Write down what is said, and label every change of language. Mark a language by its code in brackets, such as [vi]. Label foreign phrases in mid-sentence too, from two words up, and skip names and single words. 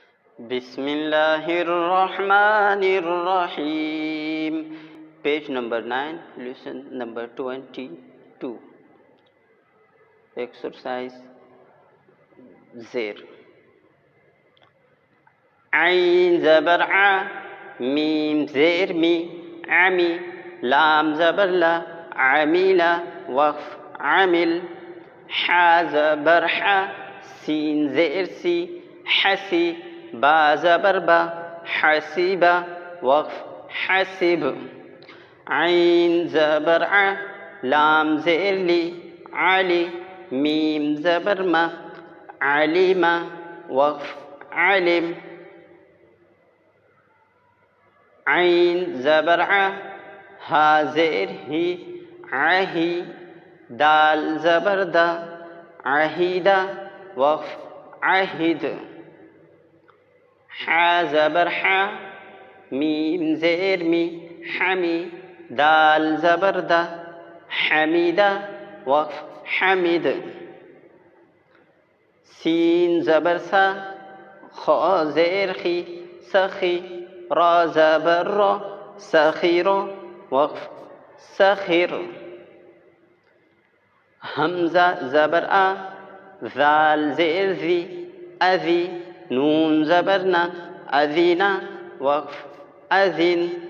[ar] Bismillahirrahmanirrahim. [en] Page number 9, lesson number 22. Exercise Zir. [ur] عین زبر اَ، میم زیر مِ، اَمِ، لام زبر لَ، اَمِلَ، وقف، اَمِل، ہا زبر ہَ، سین زیر سِ, حَسِ، با زبر بَ، حَسِبَ, وقف، حَسِب. عین زبر اَ، لام زیر لِ, اَلِ، میم زبر مَ، اَلِمَ، وقف, alim. عين زبر ع ها زير هي عهي دال زبر دا عهيدا وقف عهد ح زبر ح ميم زير مي حمي دال زبر دا حميدا وقف حمد سين زبر سا خا زير خي سخي را زبر را سخیر وقف سخیر همزه زبر ا ذال زیر ذی اذی نون زبر نا اذینا وقف اذین